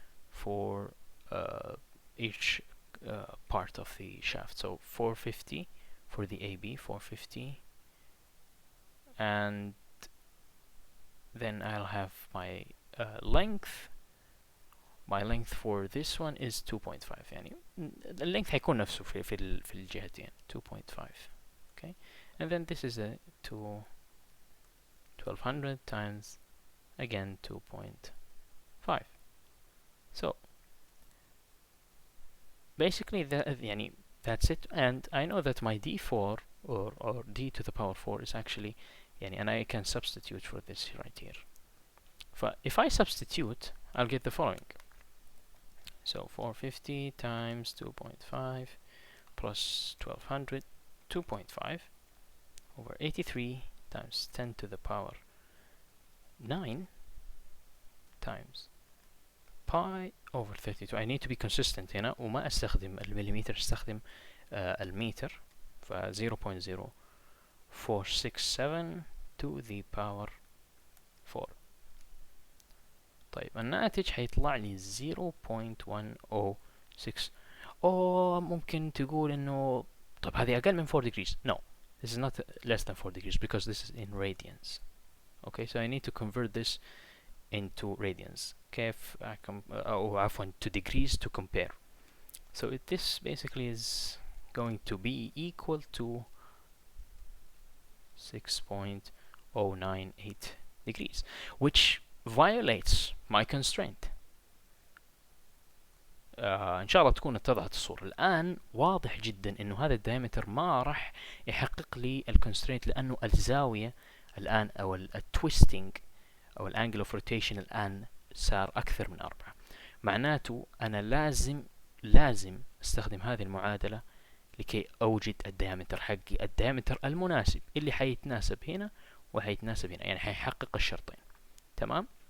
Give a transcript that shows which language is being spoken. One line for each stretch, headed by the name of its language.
English: For each part of the shaft. So 450 for the AB, 450, and then I'll have my length. My length for this one is 2.5.
Arabic: يعني
English: the length
Arabic: هيكون نفسه في الجهتين 2.5.
English: Okay, and then this is a 1200 times again 2.5. So basically that's it, and I know that my D4 or D to the power 4 is actually and I can substitute for this right here. if I substitute, I'll get the following. So 450 times 2.5 plus 1200, 2.5 over 83 times 10 to the power 9 times pi over 32. I need to be consistent
Arabic: هنا وما استخدم المليمتر، استخدم المتر. ف
English: 0.0467 to the power 4.
Arabic: طيب الناتج حيطلع لي 0.106. ممكن تقول انه طيب هذه اقل من 4 degrees.
English: No, this is not less than 4 degrees because this is in radians. Okay, so I need to convert this into radians.
Arabic: كيف عفوا
English: to degrees to compare. So this basically is going to be equal to 6.098 degrees, which violates my constraint.
Arabic: ان شاء الله تكون اتضحت الصورة. الان واضح جدا انه هذا الدايمتر ما راح يحقق لي الكونسترينت، لانه الزاوية الان او التويستنج او الانجل اوف روتيشن الان صار اكثر من 4. معناته انا لازم استخدم هذه المعادلة لكي اوجد الدايمتر حقي، الدايمتر المناسب اللي حيتناسب هنا وحيتناسب هنا، يعني حيحقق الشرطين. تمام.